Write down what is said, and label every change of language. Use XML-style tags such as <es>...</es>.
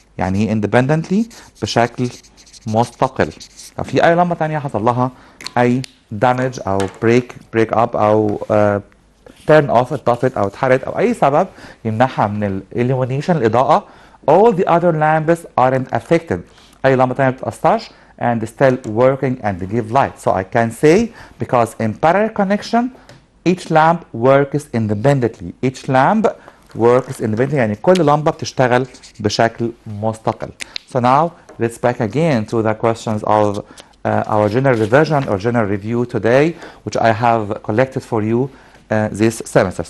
<ar>يعني ايه independently؟ بشكل مستقل. لو في أي لمبة تانية حصل لها أي damage أو break up أو turn off اتطفت أو اتحرقت أو أي سبب يمنعها من ال illumination الإضاءة,</ar> <en>all the other lamps aren't affected.</en> <ar>أي لمبة تانية بتتأثرش</ar> <en>and still working and give light. So I can say because in parallel connection each lamp works independently. Each lamp works independently</en> <ar>يعني كل لمبة بتشتغل بشكل مستقل.</ar> <en>So now let's back again to the questions of our general revision or general review today, which I have collected for you this semester.</en>